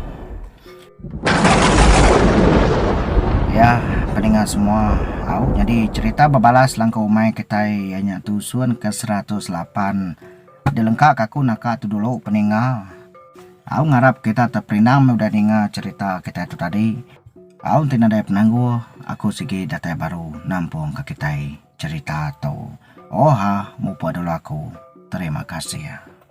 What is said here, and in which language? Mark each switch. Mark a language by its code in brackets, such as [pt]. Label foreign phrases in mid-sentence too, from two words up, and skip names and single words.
[iba] Ya, pendengar semua, jadi cerita berbalas langkau mai kita hanya tusun ke 108. Dilengkap aku nak tu dulu pendengar. Aku ngarap kita terperinam udah dengar cerita kita itu tadi. Aku tidak ada penangguh, aku segi data baru nampung ke kita cerita tu. Oh ha, mupa dulu aku. Terima kasih ya.